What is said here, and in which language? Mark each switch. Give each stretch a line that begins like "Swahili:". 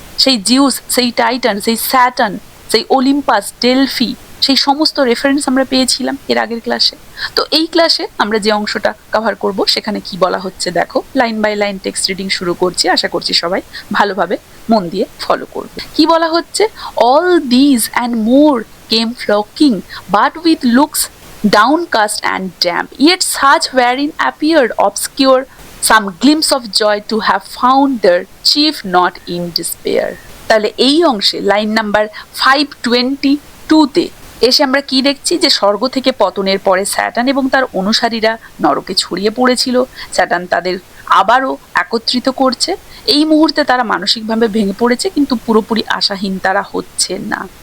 Bangla: সেই জিউস, সেই টাইটান, সেই স্যাটার্ন, সেই ওলিম্পাস, ডেলফি, সেই সমস্ত রেফারেন্স আমরা পেয়েছিলাম এর আগের ক্লাসে। তো এই ক্লাসে আমরা যে অংশটা কভার করব, সেখানে কি বলা হচ্ছে দেখো। Line by line text reading শুরু করছি, আশা করছি সবাই ভালোভাবে মন দিয়ে ফলো করবে। কি বলা হচ্ছে?
English: All these and more came flocking but with looks downcast and damp, yet such wherein appeared obscure some glimpse of joy to have found their chief not in despair.
Bangla: তাহলে এই অংশে লাইন নাম্বার 522-তে এসে আমরা কি দেখছি যে স্বর্গ থেকে পতনের পরে স্যাটার্ন এবং তার অনুসারীরা নরকে ছড়িয়ে পড়েছিল। স্যাটার্ন তাদের আবারও একত্রিত করছে। এই মুহূর্তে তারা মানসিকভাবে ভেঙে পড়েছে, কিন্তু পুরোপুরি আশাহীন তারা হচ্ছে না।